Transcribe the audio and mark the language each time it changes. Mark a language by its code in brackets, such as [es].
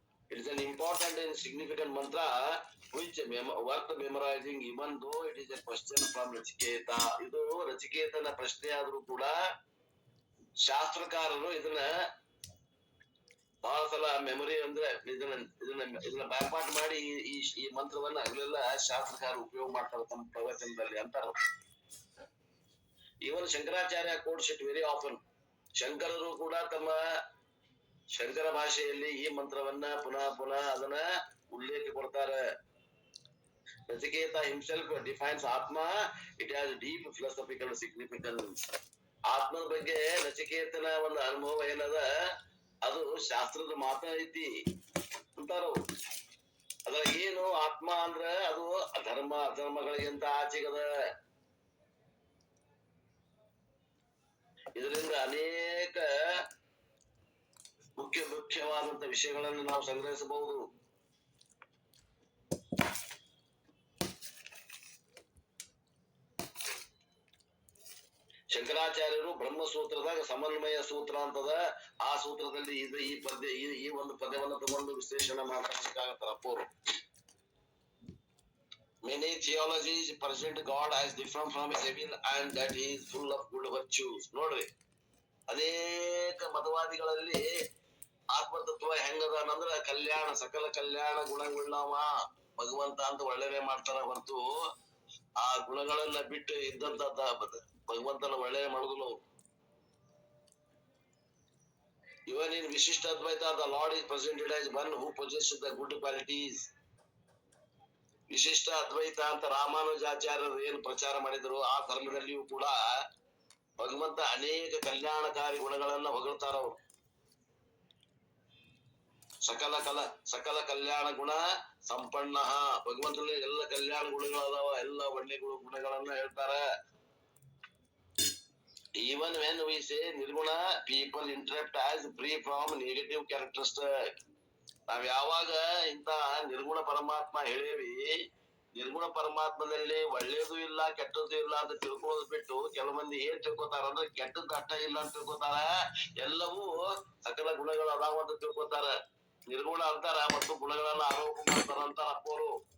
[en] It is an important and significant mantra which worth memorizing even though it is a question from Nachiketa. [kn] ಇದು ನಚಿಕೇತನ ಪ್ರಶ್ನೆ ಆದ್ರೂ ಕೂಡ ಶಾಸ್ತ್ರಕಾರರು ಇದನ್ನ ಬಹಳ ಸಲ ಮೆಮೊರಿ ಅಂದ್ರೆ ಇದನ್ನ ಬ್ಯಾಪಾಟ ಮಾಡಿ ಈ ಮಂತ್ರವನ್ನ ಹಗಲೆಲ್ಲ ಶಾಸ್ತ್ರಕಾರ ಉಪಯೋಗ ಮಾಡ್ತಾರೆ ತಮ್ಮ ಪ್ರವಚನದಲ್ಲಿ ಅಂತಾರ. [en] Even Shankaracharya quotes it very often. [kn] ಶಂಕರರು ಕೂಡ ತಮ್ಮ ಶಂಕರ ಭಾಷೆಯಲ್ಲಿ ಈ ಮಂತ್ರವನ್ನ ಪುನಃ ಅದನ್ನ ಉಲ್ಲೇಖ ಕೊಡ್ತಾರೆ. [en] Nachiketa himself defines Atma. It has deep philosophical significance. [kn] ಆತ್ಮದ ಬಗ್ಗೆ ನಚಿಕೇತನ ಒಂದು ಅನುಭವ ಏನದ, ಅದು ಶಾಸ್ತ್ರದ ಮಾತ ಐತಿ ಅಂತಾರು. ಅದ್ರ ಏನು ಆತ್ಮ ಅಂದ್ರ ಅದು ಧರ್ಮ ಅಧರ್ಮಗಳಿಗಿಂತ ಆಚೆಗದ. ಇದರಿಂದ ಅನೇಕ ಮುಖ್ಯವಾದಂತ ವಿಷಯಗಳನ್ನು ನಾವು ಸಂಗ್ರಹಿಸಬಹುದು. ಶಂಕರಾಚಾರ್ಯರು ಬ್ರಹ್ಮಸೂತ್ರದಾಗ ಸಮನ್ವಯ ಸೂತ್ರ ಅಂತದ, ಆ ಸೂತ್ರದಲ್ಲಿ ಈ ಒಂದು ಪದ್ಯವನ್ನು ತಗೊಂಡು ವಿಶ್ಲೇಷಣೆ ಮಾಡ್ಬೇಕಾಗತ್ತಾರ ಅಪ್ಪೋರು. [en] Many theologies present God as different from his evil and that he is full of good virtues. [kn] ನೋಡ್ರಿ, ಅನೇಕ ಮತವಾದಿಗಳಲ್ಲಿ ಆತ್ಮತತ್ವ ಹೆಂಗದಾನಂದ್ರ ಸಕಲ ಕಲ್ಯಾಣ ಗುಣಗುಳ್ಳವ ಭಗವಂತ ಅಂತ ಒಳ್ಳೆಯದೇ ಮಾಡ್ತಾರ ಹೊರತು ಆ ಗುಣಗಳನ್ನ ಬಿಟ್ಟು ಇದ್ದಂತ ಭಗವಂತನ ಒಳ್ಳೆಯ ಮಾಡುದಿಲ್ಲ ಅವ್ರು. [en] Even in Vishishta Advaita, the Lord is presented as one who possesses the good qualities. [kn] ವಿಶಿಷ್ಟ ಅದ್ವೈತ ಅಂತ ರಾಮಾನುಜಾಚಾರ್ಯರು ಏನು ಪ್ರಚಾರ ಮಾಡಿದ್ರು, ಆ ಧರ್ಮದಲ್ಲಿಯೂ ಕೂಡ ಭಗವಂತ ಅನೇಕ ಕಲ್ಯಾಣಕಾರಿ ಗುಣಗಳನ್ನ ಹೊಗಳ್ತಾರ ಅವರು. ಸಕಲ ಕಲ್ಯಾಣ ಗುಣ ಸಂಪನ್ನ, ಭಗವಂತನಲ್ಲಿ ಎಲ್ಲ ಕಲ್ಯಾಣ ಗುಣಗಳು ಅದಾವ, ಎಲ್ಲ ಒಳ್ಳೆ ಗುಣಗಳನ್ನ ಹೇಳ್ತಾರ. [en] Even when we say nirguna, people interpret as free from negative characteristic. [kn] ನಾವ್ ಯಾವಾಗ ಇಂತ ನಿರ್ಗುಣ ಪರಮಾತ್ಮ ಹೇಳೇವಿ, ನಿರ್ಗುಣ ಪರಮಾತ್ಮದಲ್ಲಿ ಒಳ್ಳೇದು ಇಲ್ಲ ಕೆಟ್ಟದ್ದು ಇಲ್ಲ ಅಂತ ತಿಳ್ಕೊಳ್ಳೋದು ಬಿಟ್ಟು ಕೆಲವು ಮಂದಿ ಏನ್ ತಿಳ್ಕೊತಾರ ಅಂದ್ರೆ ಕೆಟ್ಟದ್ದು ಅಷ್ಟ ಇಲ್ಲ ಅಂತ ತಿಳ್ಕೊತಾರ, ಎಲ್ಲವೂ ಸಕಲ ಗುಣಗಳು ಅದಾವ ಅಂತ ತಿಳ್ಕೊತಾರ. ನಿರ್ಗುಣ ಅಂತಾರ ಮತ್ತು ಗುಣಗಳನ್ನ ಆರೋಪ ಮಾಡ್ತಾರ ಅಂತಾರ ಅಪ್ಪೋರು.